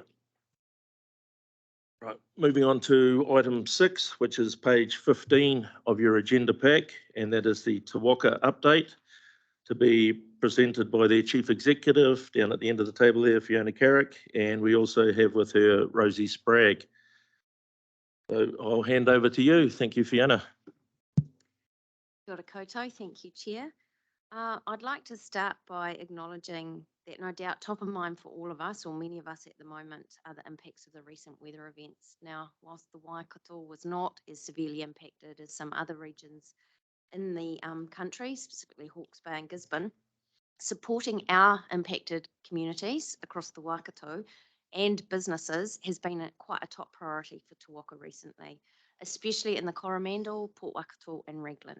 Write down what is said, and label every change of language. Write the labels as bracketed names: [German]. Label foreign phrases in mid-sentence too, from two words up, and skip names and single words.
[English] Right, moving on to item 6, which is page 15 of your agenda pack, and that is the Te Waka update to be presented by their Chief Executive down at the end of the table there, Fiona Carrick, and we also have with her Rosie Spragg. So I'll hand over to you. Thank you, Fiona. [Māori] Kia ora koutou. [English] Thank you, Chair. I'd like to start by acknowledging that no doubt top of mind for all of us, or many of us at the moment, are the impacts of the recent weather events. Now, whilst the Waikato was not as severely impacted as some other regions in the country, specifically Hawke's Bay and Gisborne, Supporting our impacted communities across the Waikato and businesses has been quite a top priority for Te Waka recently, especially in the Coromandel, Port Waikato and Raglan.